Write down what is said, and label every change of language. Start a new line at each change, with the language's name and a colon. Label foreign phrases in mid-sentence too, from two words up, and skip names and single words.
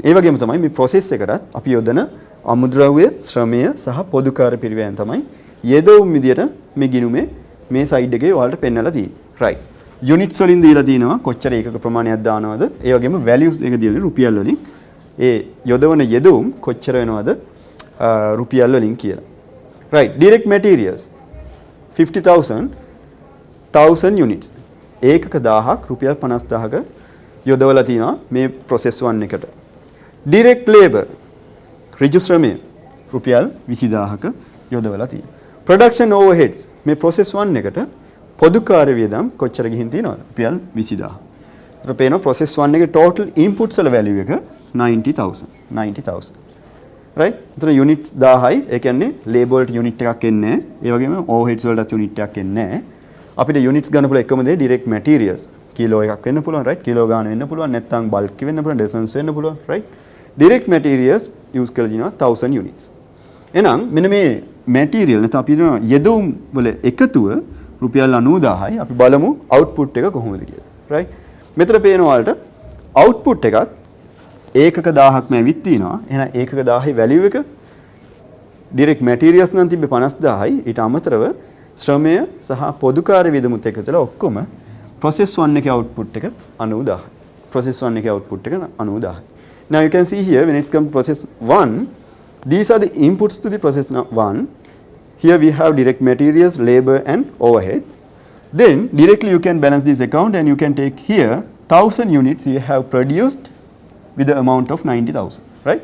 Sinhala: ඒ වගේම තමයි මේ process එකටත් අපි යොදන අමුද්‍රව්‍ය, ශ්‍රමය සහ පොදුකාර පිරිවැයන් තමයි යෙදවුම් විදියට මේ ගිණුමේ මේ සයිඩ් එකේ ඔයාලට පෙන්නලා තියෙන්නේ. right. units වලින් දීලා තිනවා කොච්චර ඒකක ප්‍රමාණයක් දානවද? ඒ වගේම values එක දීලා රුපියල් වලින් ඒ යොදවන යෙදවුම් කොච්චර වෙනවද රුපියල් වලින් කියලා. right.
English: direct materials 50,000 1000 units.
Sinhala: ඒකක 1000ක් රුපියල් 50000ක යොදවලා තිනවා මේ process 1 එකට.
English: direct labor
Sinhala: ඍජු ශ්‍රමය රුපියල් 20000ක යොදවලා තියෙනවා.
English: production overheads
Sinhala: මේ process 1 එකට පොදු කාර්ය වියදම් කොච්චර ගිහින් තියෙනවද? රුපියල් 20000. ඒතර පේනවා process 1 එකේ
English: total inputs
Sinhala: වල value එක 90000. right? ඒතර units 1000යි. ඒ කියන්නේ labor වලට unit එකක් එන්නේ නැහැ. ඒ වගේම overheads වලටත් unit එකක් එන්නේ නැහැ. අපිට units ගන්න පුළුවන් එකම දේ
English: direct materials.
Sinhala: කිලෝ එකක් වෙන්න පුළුවන්, right? කිලෝ ගාන වෙන්න පුළුවන්, නැත්නම් bulk වෙන්න පුළුවන්, dozens වෙන්න පුළුවන්, right?
English: direct materials use
Sinhala: කරලා දිනවා 1000 units. එහෙනම් මෙන්න මේ material නැත්නම් අපි කියන යෙදවුම් වල එකතුව රුපියල් 90000යි. අපි බලමු output එක කොහොමද කියලා. right? මෙතන පේන ඔයාලට output එකත් ඒකක 1000ක්ම ඇවිත් තිනවා. එහෙනම් ඒකක 1000යි වැලියු එක
English: direct materials
Sinhala: නම් තිබ්බේ 50000යි. ඊට අමතරව ශ්‍රමය සහ පොදුකාර්ය වියදමුත් එකතු වෙලා ඔක්කොම process 1 එකේ output එක 90000යි. process 1 එකේ output එක 90000යි.
English: Now you can see here when it's come to process 1, these are the inputs to the process 1. Here we have direct materials, labor and overhead. Then directly you can balance this account and you can take here 1000 units you have produced with the amount of 90,000, right?